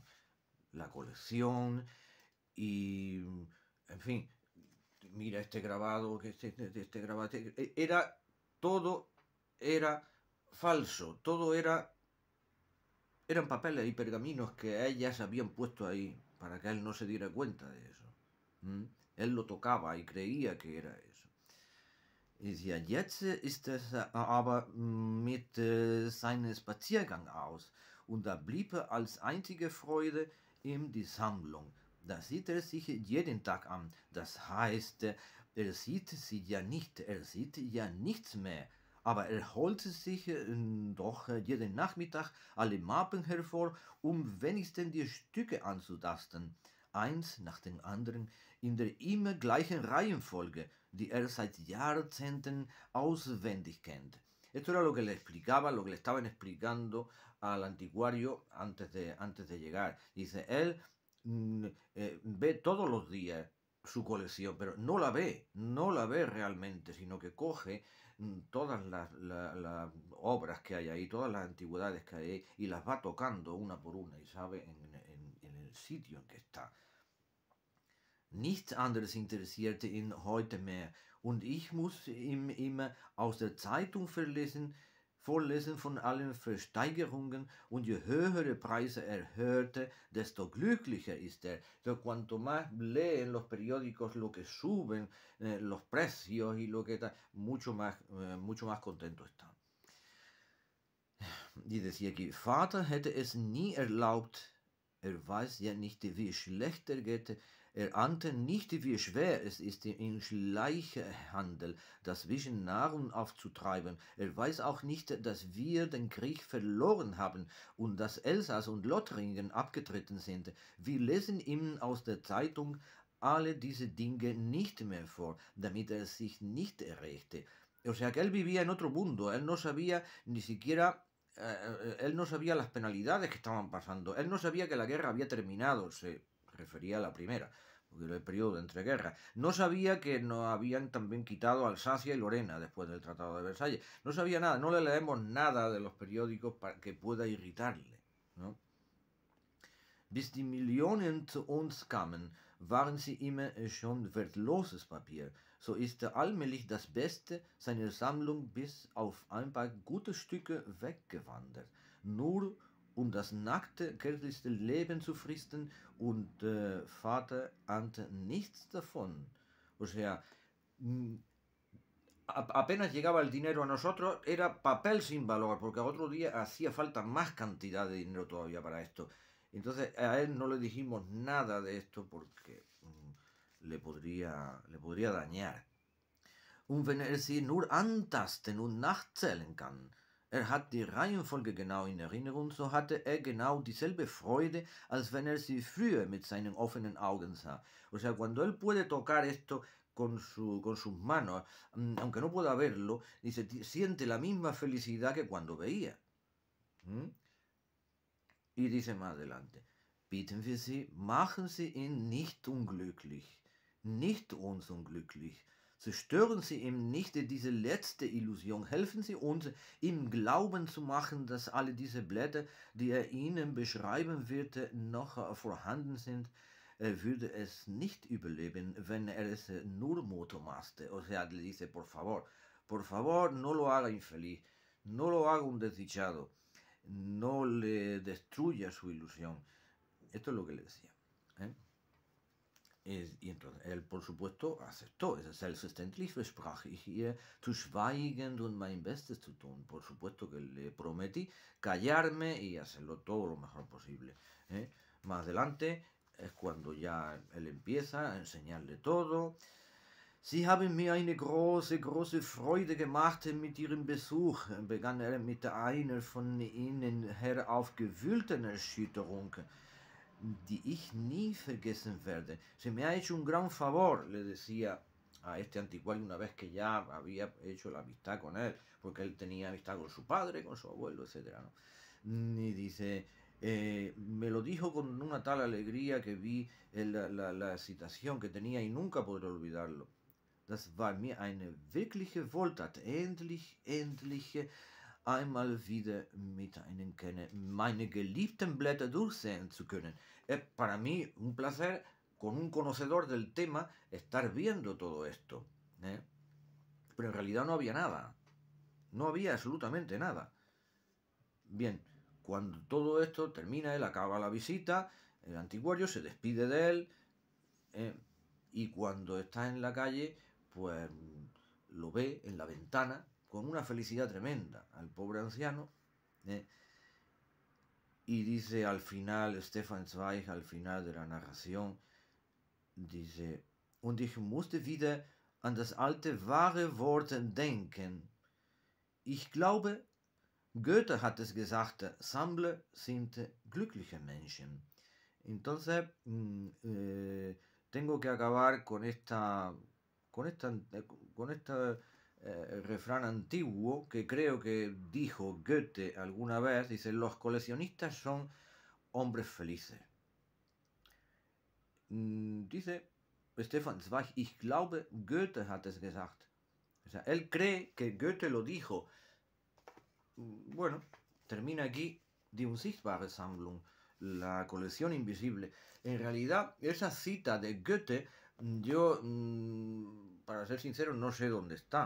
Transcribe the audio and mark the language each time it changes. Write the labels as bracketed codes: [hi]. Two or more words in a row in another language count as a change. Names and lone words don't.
[es] La colección y, en fin, mira este grabado, que este grabado, era, todo era falso, todo eran papeles y pergaminos que ellas habían puesto ahí para que él no se diera cuenta de eso. Él lo tocaba y creía que era eso. [de] Ja, jetzt ist es aber mit seinem Spaziergang aus und da blieb als einzige Freude ihm die Sammlung. Da sieht er sich jeden Tag an. Das heißt, er sieht sie ja nicht, er sieht ja nichts mehr. Aber er holt sich doch jeden Nachmittag alle Mappen hervor, um wenigstens die Stücke anzutasten, eins nach dem anderen, in der immer gleichen Reihenfolge, die er seit Jahrzehnten auswendig kennt. [es] Esto era lo que le explicaba, lo que le estaban explicando al anticuario antes de llegar. Dice, él ve todos los días su colección, pero no la ve realmente, sino que coge todas las obras que hay ahí, todas las antigüedades que hay ahí, y las va tocando una por una y sabe en el sitio en que está. [de] Nichts anderes interessierte ihn heute mehr, und ich muss ihm immer aus der Zeitung vorlesen von allen Versteigerungen, und je höhere Preise er hörte, desto glücklicher ist er. [es] Entonces, cuanto más lee en los periódicos lo que suben los precios y lo que está, mucho más contento está. Y decía aquí, [de] Vater hätte es nie erlaubt, weiß ja nicht, wie schlecht geht, ahnte nicht, wie schwer es ist, im Schleichhandel dazwischen Nahrung aufzutreiben. Weiß auch nicht, dass wir den Krieg verloren haben und dass Elsass und Lothringen abgetreten sind. Wir lesen ihm aus der Zeitung alle diese Dinge nicht mehr vor, damit sich nicht erregte. [es] O sea, que él vivía en otro mundo, él no sabía ni siquiera... él no sabía las penalidades que estaban pasando, él no sabía que la guerra había terminado, se refería a la primera, porque era el periodo de entreguerras, no sabía que nos habían también quitado Alsacia y Lorena después del Tratado de Versalles, no sabía nada, no le leemos nada de los periódicos para que pueda irritarle, ¿no? [de] Bis die Millionen zu uns kamen, waren sie immer schon wertloses Papier. So ist allmählich das Beste seiner Sammlung bis auf ein paar gute Stücke weggewandert, nur um das nackte, kärgliche Leben zu fristen, und Vater ahnte nichts davon. [es] O sea, apenas llegaba el dinero a nosotros, era papel sin valor, porque a otro día hacía falta más cantidad de dinero todavía para esto. Entonces a él no le dijimos nada de esto porque le podría dañar. [de] Und wenn er sie nur antasten und nachzählen kann, hat die Reihenfolge genau in Erinnerung, so hatte genau dieselbe Freude, als wenn sie früher mit seinen offenen Augen sah. [es] O sea, cuando él puede tocar esto con sus manos, aunque no pueda verlo, dice, siente la misma felicidad que cuando veía. Y dice más adelante, [de] bitten wir Sie, machen Sie ihn nicht unglücklich, nicht uns unglücklich. Zerstören Sie ihm nicht diese letzte Illusion. Helfen Sie uns, ihm Glauben zu machen, dass alle diese Blätter, die Ihnen beschreiben wird, noch vorhanden sind. Er würde es nicht überleben, wenn es nur motomaste. [es] O sea, le dice, por favor, no lo haga infeliz, no lo haga un desdichado. no le destruya su ilusión. Esto es lo que le decía. Y entonces él, por supuesto, aceptó. [de] Selbstverständlich versprach ich ihr zu schweigen und mein Bestes zu tun. [es] Por supuesto que le prometí callarme y hacerlo todo lo mejor posible. Más adelante es cuando ya él empieza a enseñarle todo. [de] Sie haben mir eine große Freude gemacht mit Ihrem Besuch, begann er mit einer von Ihnen heraufgewühlten Erschütterung, die ich nie vergessen werde. [es] Se me ha hecho un gran favor, le decía a este anticuario una vez que ya había hecho la amistad con él, porque él tenía amistad con su padre, con su abuelo, etc., ¿no? Y dice, me lo dijo con una tal alegría que vi la citación que tenía y nunca podré olvidarlo. [de] Das war mir eine wirkliche Wohltat, endlich einmal wieder mit einem Kenner meine geliebten Blätter durchsehen zu können. [es] Es para mí un placer, con un conocedor del tema, estar viendo todo esto. Pero en realidad no había nada. No había absolutamente nada. Bien, cuando todo esto termina, él acaba la visita, el antiguario se despide de él, y cuando está en la calle, pues lo ve en la ventana con una felicidad tremenda al pobre anciano, y dice al final, Stefan Zweig, al final de la narración, dice, [de] und ich musste wieder an das alte wahre Wort denken. Ich glaube, Goethe hat es gesagt, Sammler sind glückliche Menschen. [es] Entonces, tengo que acabar con esta refrán antiguo que creo que dijo Goethe alguna vez. Dice, los coleccionistas son hombres felices. [de] Dice Stefan Zweig, ich glaube, Goethe hat es gesagt. [es] O sea, él cree que Goethe lo dijo. Bueno, termina aquí Die unsichtbare Sammlung, la colección invisible. En realidad, esa cita de Goethe, yo, para ser sincero, no sé dónde está.